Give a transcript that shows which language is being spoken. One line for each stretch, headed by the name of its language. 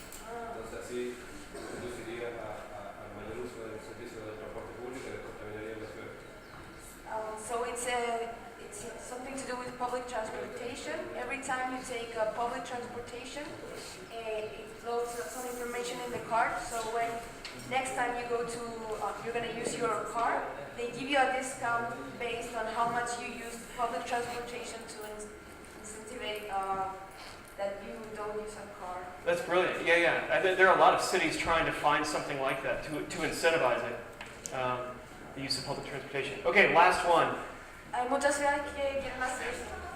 Spanish: Entonces así conducirías al mayor uso del servicio de transporte público y descontaminaría la ciudad.
English: So it's something to do with public transportation. Every time you take public transportation, it flows some information in the card. So when next time you go to, you're going to use your car, they give you a discount based on how much you use public transportation to incentivize that you don't use a car. That's brilliant. Yeah. There are a lot of cities trying to find something like that to incentivize it, the use of public transportation. Okay, last one.
Spanish: Hay muchas ciudades que quieren hacer esto.